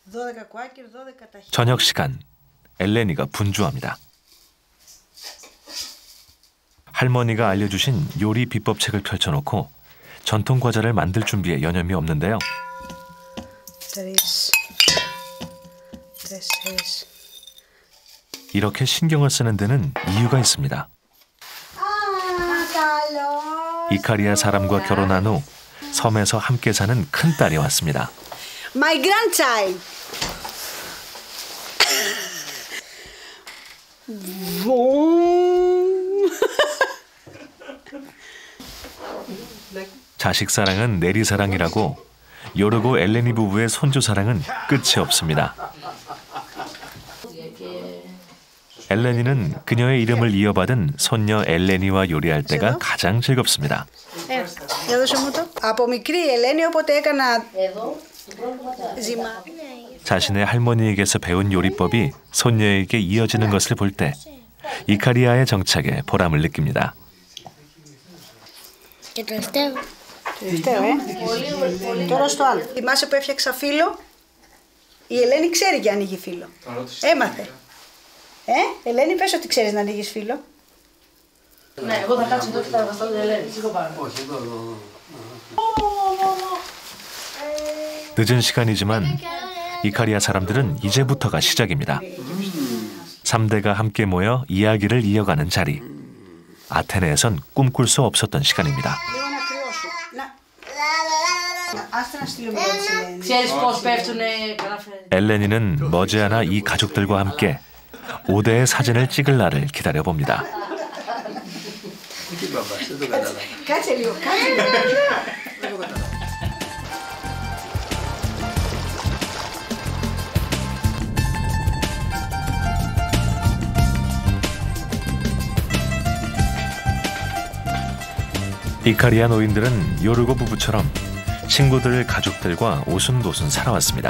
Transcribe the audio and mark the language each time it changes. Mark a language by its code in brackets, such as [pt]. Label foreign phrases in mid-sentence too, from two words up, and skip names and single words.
[el] κουάκερ, 12 ταχύτητα. [ko] 저녁 시간, 엘레니가 분주합니다. 할머니가 알려주신 요리 비법책을 펼쳐놓고 전통 과자를 만들 준비에 여념이 없는데요. 3, 4. 이렇게 신경을 쓰는 데는 이유가 있습니다. 이카리아 사람과 결혼한 후 섬에서 함께 사는 큰딸이 왔습니다. [en] My grandchild. [ko] 자식 사랑은 내리 사랑이라고 요르고 엘레니 부부의 손주 사랑은 끝이 없습니다. 엘레니는 그녀의 이름을 이어받은 손녀 엘레니와 요리할 때가 가장 즐겁습니다. [el] Από μικρή η Ελένη, όποτε έκανα ζυμά. [ko] 자신의 할머니에게서 배운 요리법이 손녀에게 이어지는 것을 볼 때 이카리아의 정착에 보람을 느낍니다. [el] Και τελευταίο. Τώρα στο άλλο. Θυμάσαι που έφτιαξα φύλλο. Η Ελένη ξέρει και ανοίγει φύλλο. Έμαθε. Ελένη, πες ότι ξέρεις να ανοίγεις φύλλο. Ναι, εγώ θα κάτσω εδώ και θα εργαστώ την Ελένη. Σήκω πάνω. Όχι, εδώ. [ko] 늦은 시간이지만 이카리아 사람들은 이제부터가 시작입니다. 3대가 함께 모여 이야기를 이어가는 자리. 아테네에선 꿈꿀 수 없었던 시간입니다. 엘레니는 머지않아 이 가족들과 함께 5대의 사진을 찍을 날을 기다려봅니다. [el] Κάτσε λίγο, κάτσε λίγο. [ko] 이카리아 노인들은 요르고 부부처럼 친구들, 가족들과 오순도순 살아왔습니다.